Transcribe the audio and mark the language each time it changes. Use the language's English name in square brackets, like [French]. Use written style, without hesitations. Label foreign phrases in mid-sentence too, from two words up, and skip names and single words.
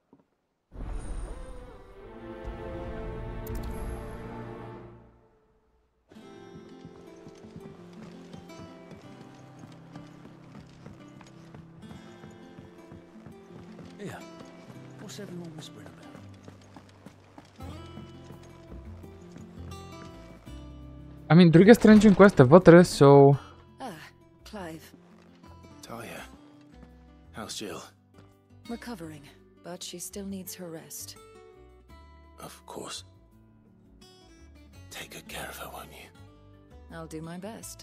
[English] Here. What's everyone whispering about? [Bulgarian] Ами, другия страничен квест е вътре, [English] so... Clive. Talia. How's Jill? Recovering, but she still needs her rest. Of course. Take good care of her, won't you? I'll do my best.